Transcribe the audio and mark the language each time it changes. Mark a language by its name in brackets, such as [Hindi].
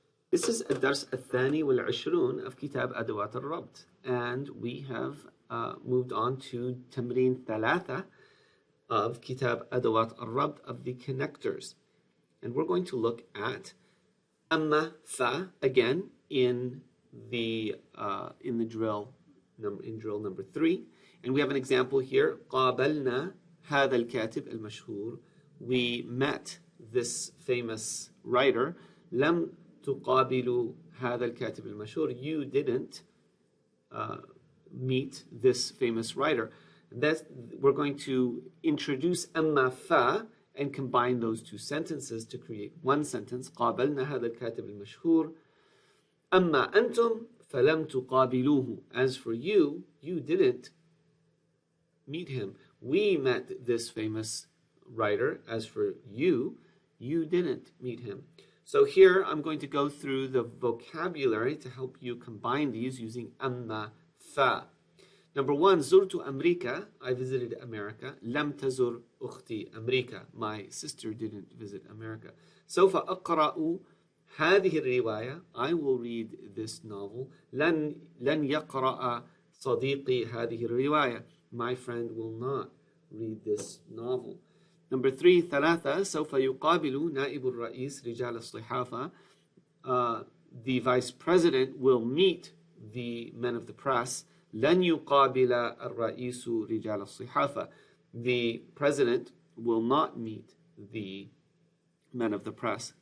[English] This is [Arabic] الدرس الثاني والعشرون [English] of كتاب أدوات الربط, and we have moved on to تمرين ثلاثة of كتاب أدوات الربط of the connectors, and we're going to look at أما ف again in the drill number 3, and we have an example here. [Arabic] قابلنا هذا الكاتب المشهور. [English] We met this famous writer. [Arabic] لم تقابلوا هذا الكاتب المشهور. [English] You didn't meet this famous writer. We're going to introduce أما ف and combine those two sentences to create one sentence. [Arabic] قابلنا هذا الكاتب المشهور. أما أنتم فلم تقابلوه. [English] As for you, you didn't meet him. We met this famous writer. As for you, you didn't meet him. So here I'm going to go through the vocabulary to help you combine these using أما ف. Number 1, [Arabic] زرت أمريكا. [English] I visited America. [Arabic] لم تزر أختي أمريكا. [English] My sister didn't visit America. [Arabic] سوف أقرأ هذه الرواية. [English] I will read this novel. [Arabic] لن يقرأ صديقي هذه الرواية. [English] My friend will not read this novel. Number 3, ثلاثة. [Arabic] سوف يقابل نائب الرئيس رجال الصحافة. [English] The vice president will meet the men of the press. [Arabic] لن يقابل الرئيس رجال الصحافة. [English] The president will not meet the men of the press.